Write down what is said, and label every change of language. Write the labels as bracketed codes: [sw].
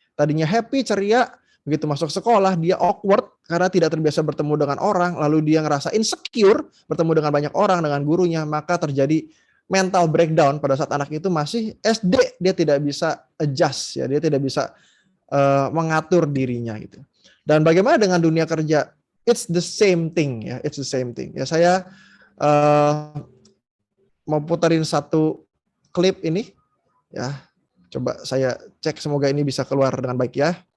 [id] Tadinya happy, ceria, begitu masuk sekolah dia awkward karena tidak terbiasa bertemu dengan orang, lalu dia ngerasa insecure bertemu dengan banyak orang, dengan gurunya, maka terjadi mental breakdown pada saat anak itu masih SD, dia tidak bisa adjust ya, dia tidak bisa mengatur dirinya gitu. Dan bagaimana dengan dunia kerja? [en] It's the same thing ya, it's the same thing. [id] Ya saya mau puterin satu klip ini ya. Coba saya cek, semoga ini bisa keluar dengan baik ya.